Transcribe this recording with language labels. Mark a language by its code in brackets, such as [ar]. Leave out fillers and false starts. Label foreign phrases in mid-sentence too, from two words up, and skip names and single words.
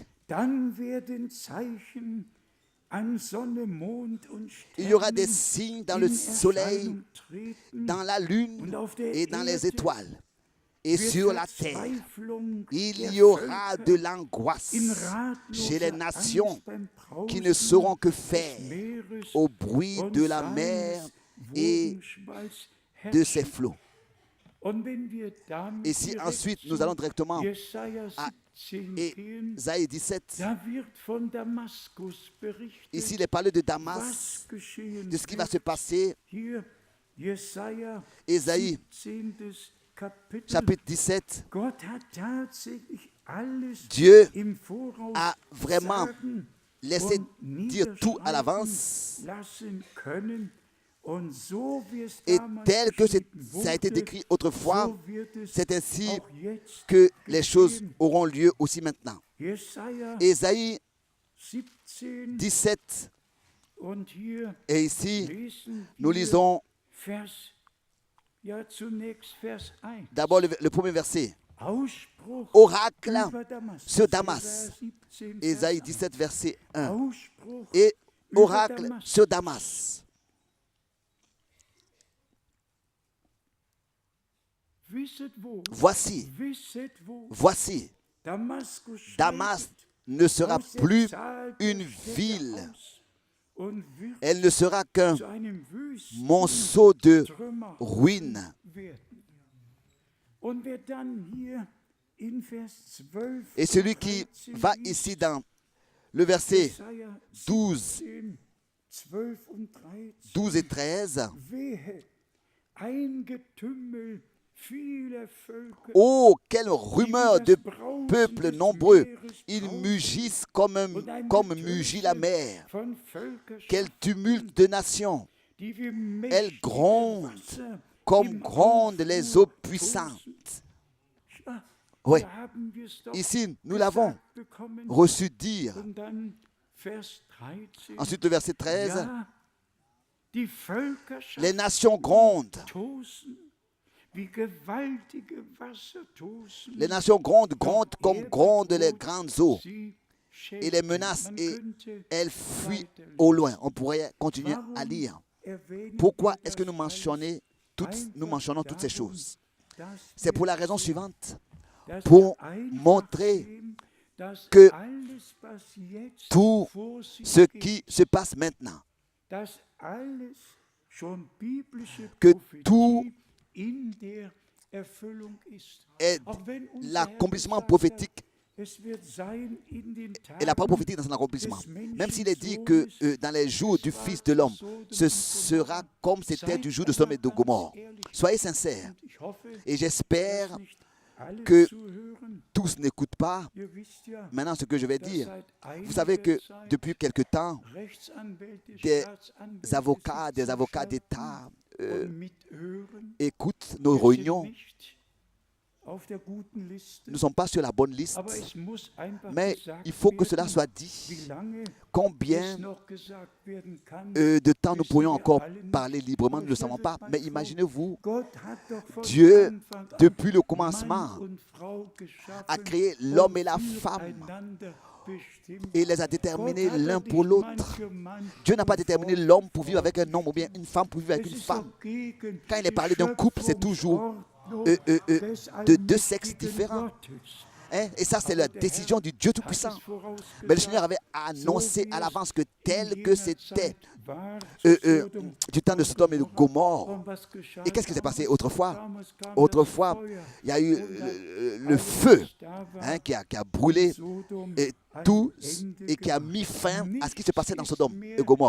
[de] Dann werden Zeichen an Sonne, Mond und [fr] Il y aura des [de] Sternen [fr] signes dans le [de] in [fr] soleil, [de] Erscheinung treten [fr] dans la lune [de] und auf der [fr] et dans les [de] Erde [fr] étoiles. Et [de] wird [fr] sur la terre, [de] Verzweiflung [fr] il [de] der [fr] y aura [de] Völker [fr] de l'angoisse [de] in [fr] chez les [de] ratloser [fr] nations [de] Angst beim [fr] qui ne [de] Brausen [fr] sauront que [de] des [fr] faire [de] Meeres [fr] au bruit [de] und [fr] de la mer [de] seines [fr] et [de] Wogenschwalls [fr] de ses [de] herrschen. [fr] flots. [de] Und wenn wir damit [fr] Et si [de] direkt [fr] ensuite nous [de] zu [fr] allons directement [de] Jesaja [fr] à [de] 17 gehen, [fr] Ésaïe 17, [de] da wird von Damaskus berichtet, [fr] ici il est parlé de [de] was [fr] Damas, [de] geschehen [fr] de ce qui va [de] wird. [fr] se passer. [de] Hier Jesaja [fr] Ésaïe [de] 17. Kapitel. [fr] chapitre 17, [de] Gott hat tatsächlich alles [fr] Dieu [de] im Voraus [fr] a vraiment [de] sagen [fr] laissé [de] und [fr] dire tout à [de] niederschreiben [fr] l'avance. [de] lassen können. Und so wie es [fr] Et [de] damals [fr] tel que [de] geschrieben [fr] ça a été [de] wurde, [fr] décrit autrefois, [de] so wird es [fr] c'est ainsi [de] auch jetzt [fr] que les choses [de] geschehen. [fr] auront lieu aussi maintenant. [de] Jesaja [fr] Ésaïe [de] 17 [fr] 17, [de] und hier [fr] et ici [de] lesen [fr] nous [de] wir [fr] lisons [de] zunächst Vers 1. [fr] d'abord le premier verset. [de] Ausspruch [fr] Oracle [de] über Damaskus. [fr] sur Damas. [de] Jesaja 17, [fr] Ésaïe [de] Vers 1. [fr] 17, verset 1. [de] Ausspruch [fr] Et [de] über [fr] oracle [de] Damaskus. [fr] sur Damas. [de] Wisset wo, [fr] Voici, [de] wisset wo, [fr] voici, [de] Damaskus [fr] Damas [de] schreitet [fr] ne sera [de] aus der [fr] plus [de] Zahl der [fr] une [de] Städte [fr] ville. [de] aus und wird [fr] Elle ne sera qu'un [de] zu einem wüsten [fr] monceau de [de] Trümmer [fr] ruines. [de] werden. Und wer dann hier in Vers 12 [fr] Et celui [de] und [fr] qui [de] 13 [fr] va [de] liest, [fr] ici dans le verset [de] Jesaja [fr] 12, [de] 17, 12 und 13, [fr] 12 et 13, [de] wehe, ein Getümmel vieler Völker, [fr] oh, quelle rumeur de peuples nombreux! Ils mugissent comme mugit la mer. [de] von Völkerschaften, [fr] Quel tumulte de nations! [de] die wie [fr] Elle [de] mächtige [fr] gronde [de] Wasser [fr] comme [de] im [fr] grondent les [de] Aufruhr [fr] eaux [de] tosen. [fr] puissantes. [de] Ja, [fr] Oui, [de] da haben wir es doch [fr] ici, nous l'avons [de] gesagt bekommen. [fr] reçu dire. [de] Und dann Vers 13. [fr] Ensuite, le verset 13, [de] Ja, die Völkerschaften [fr] les nations grondent. [de] tosen, wie gewaltige Wasser tosen. [fr] Les nations grondent comme [de] Er [fr] grondent les [de] bedroht [fr] grandes eaux. [de] sie [fr] Et les [de] schätzen. [fr] menacent [de] Man [fr] et [de] könnte [fr] elles fuient [de] weiterlesen. [fr] au loin. On pourrait continuer [de] Warum [fr] à lire. [de] erwähnen [fr] Pourquoi [de] wir [fr] est-ce que [de] das [fr] nous [de] alles? [fr] nous mentionnons toutes ces [de] Darum, [fr] choses? [de] dass [fr] C'est pour [de] wir [fr] la raison [de] sehen, [fr] suivante. [de] dass [fr] Pour [de] wir einfach [fr] montrer [de] sehen, dass [fr] que [de] alles, was jetzt [fr] tout [de] vor sich [fr] ce [de] geht, [fr] qui se passe maintenant, [de] dass alles schon biblische [fr] que [de] Prophetie [fr] tout [de] in der Erfüllung ist. [fr] est [de] Auch wenn unser Herr [fr] l'accomplissement [de] gesagt [fr] prophétique [de] hat, es wird sein in den [fr] et la parole [de] Tagen [fr] prophétique dans son accomplissement. Même s'il est dit que dans les jours du Fils de l'homme, ce sera comme c'était du jour de Sodome et de Gomorrhe. Soyez sincères. [de] und ich hoffe, [fr] Et j'espère [de] dass nicht alle [fr] que [de] zuhören. [fr] tous n'écoutent pas [de] Ihr wisst ja, [fr] maintenant ce que je vais [de] dass [fr] dire. [de] seit [fr] Vous savez que [de] einiger Zeit [fr] depuis quelque temps, [de] Rechtsanwälte, [fr] des [de] Staatsanwälte [fr] avocats, des [de] sitzen [fr] avocats [de] schauen [fr] d'État [de] und mithören. [fr] écoutent nos [de] Wir sind [fr] réunions. [de] nicht auf der guten Liste. [fr] Nous ne sommes pas sur la bonne liste, [de] Aber es muss einfach [fr] mais [de] gesagt [fr] il faut que cela [de] werden, [fr] soit [de] wie [fr] dit. [de] lange [fr] Combien [de] es noch gesagt werden kann. [fr] de temps nous [de] wissen [fr] pourrions [de] wir [fr] encore [de] alle nicht. [fr] parler librement, nous ne le [de] Stellt [fr] savons [de] euch [fr] pas. [de] mal [fr] Mais [de] vor, [fr] imaginez-vous, [de] Gott hat doch von [fr] Dieu, [de] Anfang an [fr] depuis le [de] Mann [fr] commencement, [de] und Frau geschaffen [fr] a créé l'homme [de] und [fr] et la femme [de] füreinander bestimmt. [fr] et les a [de] Gott [fr] déterminés [de] hat [fr] l'un [de] doch [fr] pour [de] nicht [fr] l'autre. [de] Mann für Mann [fr] Dieu n'a pas [de] und [fr] déterminé [de] Frau [fr] l'homme [de] für [fr] pour vivre [de] Frau [fr] avec un homme ou bien une femme pour vivre avec [de] Es [fr] une [de] ist [fr] femme. [de] doch gegen [fr] Quand il est [de] die [fr] parlé d'un couple, c'est toujours [de] Schöpfungsordnung [fr] de [de] des [fr] deux sexes [de] allmächtigen [fr] différents. [de] Gottes. [fr] Hein? Et ça, c'est la décision du Dieu Tout-Puissant. Mais le Seigneur avait annoncé à l'avance que tel que c'était du temps de Sodome et de Gomorre. Et qu'est-ce qui s'est passé autrefois? Autrefois, il y a eu le feu hein, qui a brûlé et tout et qui a mis fin à ce qui se passait dans Sodome et Gomorre.